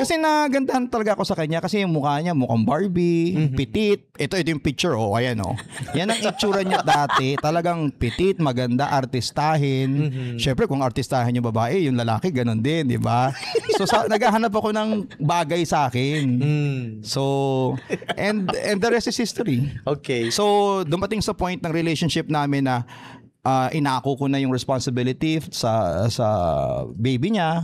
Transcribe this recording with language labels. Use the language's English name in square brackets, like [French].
[Filipino] Kasi nagandahan talaga ako sa kanya kasi yung mukha niya mukhang Barbie, petit. Ito yung picture, ayan Yan ang itsura niya dati. Talagang petit, maganda, artistahin. Syempre kung artistahin yung babae, yung lalaki ganun din, di ba? So naghahanap ako ng bagay sa akin. [English] So and the rest is history. Okay. [Filipino] So dumating sa point ng relationship namin na inako ko na yung responsibility sa baby niya.